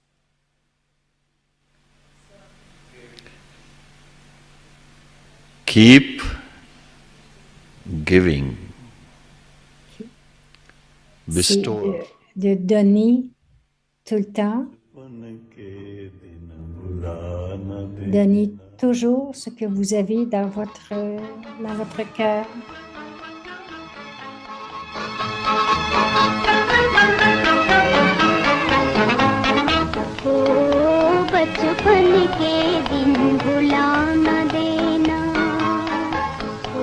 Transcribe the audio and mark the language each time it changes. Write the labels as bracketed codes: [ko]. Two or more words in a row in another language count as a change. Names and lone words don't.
[en] Keep giving, [fr] C'est [en] bestow. [fr] de donner tout le temps, [hi] बचपन के दिन भुला न [fr] donner [hi] देना [fr] toujours ce que vous avez dans votre cœur. [hi] ओ बचपन के दिन भुला न देना ओ